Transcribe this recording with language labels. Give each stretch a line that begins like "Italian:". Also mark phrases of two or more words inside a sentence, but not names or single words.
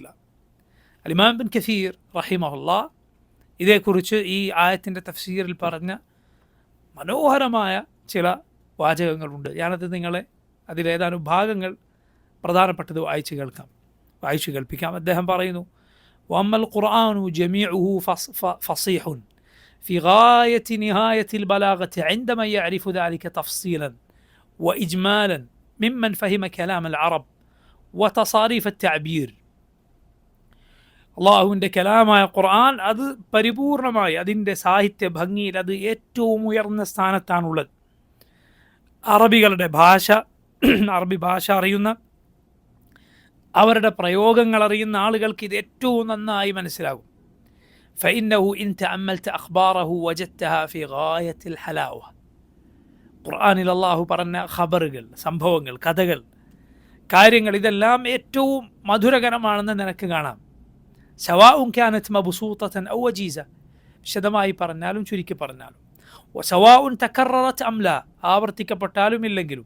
Malayalam: ഇമാം ഇബ്നു കസീർ റഹിമഹുല്ലാ ഇതേക്കുറിച്ച് ഈ ആയത്തിൻ്റെ തഫ്സീറിൽ പറഞ്ഞ മനോഹരമായ ചില വാചകങ്ങളുണ്ട്. ഞാനത് നിങ്ങളെ അതിലേതാനും ഭാഗങ്ങൾ പ്രധാനപ്പെട്ടത് വായിച്ചു കേൾപ്പിക്കാം. അദ്ദേഹം പറയുന്നു,
Arabic: وأما القرآن جميعه فصيح في غاية نهاية البلاغة عندما يعرف ذلك تفصيلا وإجمالا ممن فهم كلام العرب وتصاريف التعبير.
Malayalam: അള്ളാഹുവിൻ്റെ കലാമായ ഖുർആൻ അത് പരിപൂർണമായി അതിൻ്റെ സാഹിത്യ ഭംഗിയിൽ അത് ഏറ്റവും ഉയർന്ന സ്ഥാനത്താണുള്ളത്. അറബി ഭാഷ അറിയുന്ന, അവരുടെ പ്രയോഗങ്ങൾ അറിയുന്ന ആളുകൾക്ക് ഇത് ഏറ്റവും നന്നായി മനസ്സിലാകും.
Arabic: فإنه إن تأملت أخباره وجدتها في غاية الحلاوة.
Malayalam: ഖുർആനിൽ അള്ളാഹു പറഞ്ഞ ഖബറുകൾ, സംഭവങ്ങൾ, കഥകൾ, കാര്യങ്ങൾ ഇതെല്ലാം ഏറ്റവും മധുരകരമാണെന്ന് നിനക്ക് കാണാം.
Arabic: سواء كانت مبسوطة أو وجيزة,
Malayalam: വിശദമായി പറഞ്ഞാലും ചുരുക്കി പറഞ്ഞാലും.
Arabic: وسواء تكررت أم لا,
Malayalam: ആവർത്തിക്കപ്പെട്ടാലും ഇല്ലെങ്കിലും.